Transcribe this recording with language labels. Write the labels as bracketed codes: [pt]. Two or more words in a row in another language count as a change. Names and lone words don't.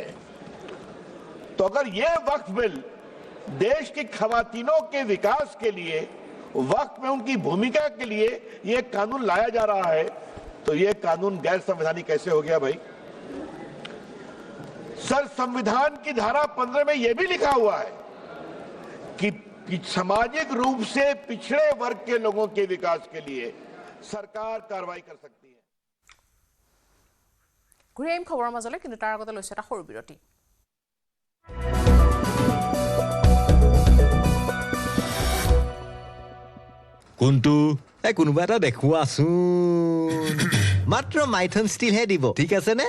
[hi] तो अगर यह वक्फ बिल देश की खवातीनों के विकास के लिए, वक्फ में उनकी भूमिका के लिए यह कानून लाया जा रहा है, तो यह कानून गैर संवैधानिक कैसे हो गया भाई? सर, संविधान की धारा 15 में यह भी लिखा हुआ है कि सामाजिक रूप से पिछड़े वर्ग के लोगों के विकास के लिए सरकार कार्रवाई कर सकती है। [as] ঘূৰি আহিম খবৰৰ মাজলৈ, কিন্তু তাৰ আগতে লৈছে এটা সৰু বিৰতি। কোনটো কোনোবা এটা দেখুৱাচোন। মাত্ৰ মাইথন ষ্টিলহে দিব, ঠিক আছে নে?